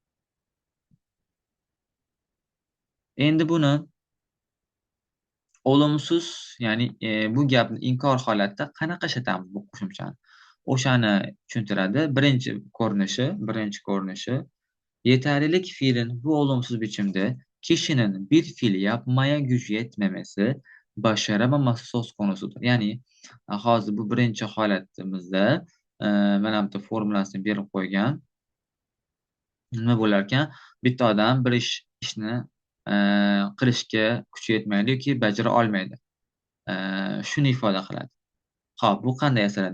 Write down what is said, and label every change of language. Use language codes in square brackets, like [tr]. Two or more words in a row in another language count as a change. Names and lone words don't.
[uz] Endi buni olumsuz, ya'ni bu gapni inkor holatda qanaqa ishlatamiz bu qo'shimchani? O'shani tushuntiradi. Birinchi ko'rinishi yetarlilik fe'lini bu [tr] olumsuz biçimde kişinin bir fiil yapmaya gücü yetmemesi, başaramaması söz konusudur. [uz] Ya'ni hozir bu birinchi holatimizda mana bu formulasini berib qo'ygan. Nima bo'larkan? Bitta odam bir ishni qilishga kuchi yetmaydi yoki bajara olmaydi. Shuni ifoda qiladi. Xo'p, bu qanday yasaladi?